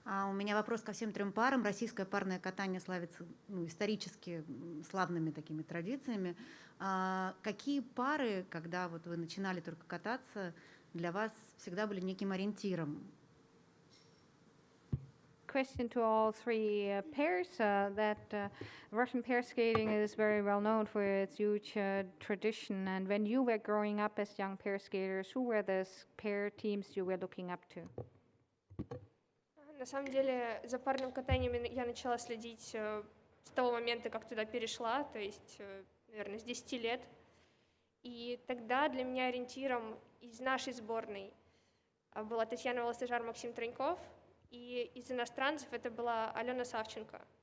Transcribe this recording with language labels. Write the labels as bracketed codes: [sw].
[ru] У меня вопрос ко всем 3 парам. Российское парное катание славится исторически славными такими традициями. Какие пары, когда вот вы начинали только кататься, для вас всегда были неким ориентиром? [en] Question to all 3 pairs. That Russian pair skating is very well known for its huge tradition. And when you were growing up as young pair skaters, who were the pair teams you were looking up to? [ru] На самом деле, за парным катанием я начала следить с того момента, как туда перешла, то есть, наверное, с 10 лет. И тогда для меня ориентиром из нашей сборной была Татьяна Волосожар, Максим Троньков, и из иностранцев это была Алена Савченко.